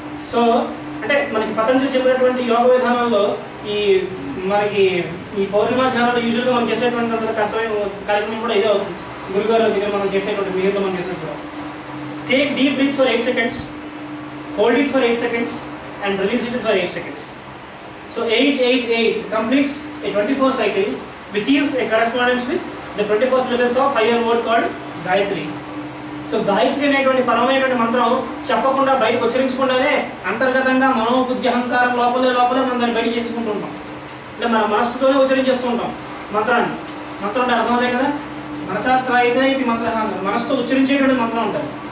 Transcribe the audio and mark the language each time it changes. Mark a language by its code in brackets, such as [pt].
[te] So అంటే మనకి పతంజలి చెప్పినటువంటి యోగ విధానంలో మనకి ఈ పౌర్ణిమ ధ్యానంలో యూజువల్గా మనం చేసేటువంటి కార్యక్రమం కూడా ఇదే అవుతుంది. గురుగారు దగ్గర మనం చేసేటువంటి మిగతా మనం చేసేప్పుడు [en] Take deep breath for 8 seconds, hold it for 8 seconds and release it for 8 seconds. So 8-8-8 completes a 24 cycle which is a correspondence with the 24 syllables of higher word called Gayatri. [te] So Gayatri అనేటువంటి పరమైనటువంటి మంత్రం చెప్పకుండా బయటకు ఉచ్చరించకుండానే అంతర్గతంగా మనోబుద్ధి అహంకారం లోపలే మనం దాన్ని బయట చేసుకుంటూ ఉంటాం. అంటే మన మనస్సుతోనే ఉచ్చరించేస్తూ ఉంటాం మంత్రాన్ని. మంత్రం అంటే అర్థమవుతాయి కదా, మనసాత్ర అయితే ఇది మంత్రం, మనసుతో ఉచ్చరించేటువంటి మంత్రం ఉంటుంది.